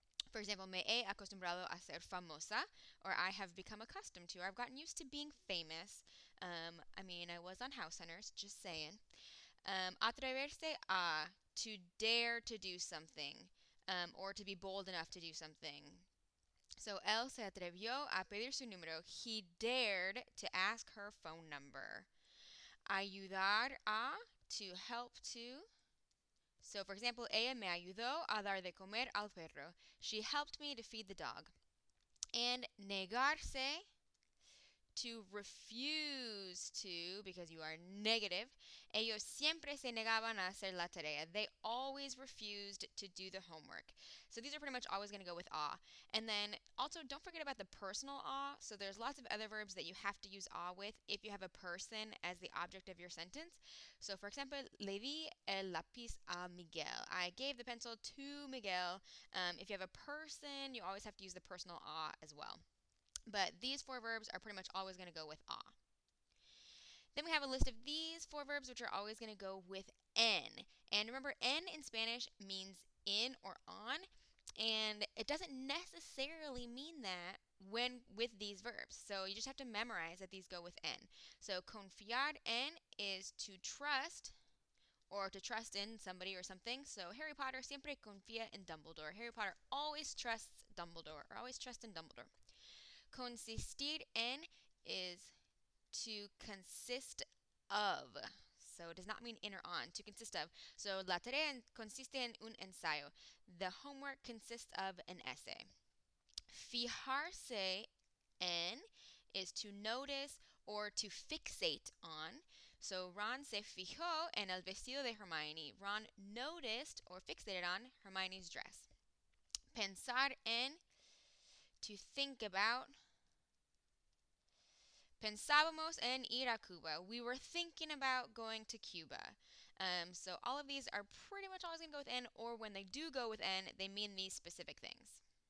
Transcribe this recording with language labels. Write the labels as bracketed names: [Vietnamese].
[English] For example, [Spanish] me he acostumbrado a ser famosa, [English] or I have become accustomed to, or I've gotten used to being famous. I was on House Hunters, just saying. [Spanish] Atreverse a, [English] to dare to do something, or to be bold enough to do something. [Spanish] So él se atrevió a pedir su número. [English] He dared to ask her phone number. [Spanish] Ayudar a, [English] to help to. So, for example, [Spanish] ella me ayudó a dar de comer al perro. [English] She helped me to feed the dog. And negarse, to refuse to, because you are negative. [Spanish] Ellos siempre se negaban a hacer la tarea. [English] They always refused to do the homework. So these are pretty much always going to go with a. And then also don't forget about the personal a. So there's lots of other verbs that you have to use a with if you have a person as the object of your sentence. [Spanish] So for example, le di el lápiz a Miguel. [English] I gave the pencil to Miguel. If you have a person, you always have to use the personal a as well. But these four verbs are pretty much always going to go with a. Then we have a list of these four verbs, which are always going to go with en. And remember, en in Spanish means in or on, and it doesn't necessarily mean that when with these verbs. So you just have to memorize that these go with en. So [Spanish] confiar en [English] is to trust or to trust in somebody or something. [Spanish] So Harry Potter siempre confía en Dumbledore. [English] Harry Potter always trusts Dumbledore or always trusts in Dumbledore. [Spanish] Consistir en [English] is to consist of. So it does not mean in or on, to consist of. [Spanish] So la tarea consiste en un ensayo. [English] The homework consists of an essay. [Spanish] Fijarse en [English] is to notice or to fixate on. [Spanish] So Ron se fijó en el vestido de Hermione. [English] Ron noticed or fixated on Hermione's dress. [Spanish] Pensar en, [English] to think about. [Spanish] Pensábamos en ir a Cuba. [English] We were thinking about going to Cuba. So all of these are pretty much always going to go with en, or when they do go with en, they mean these specific things.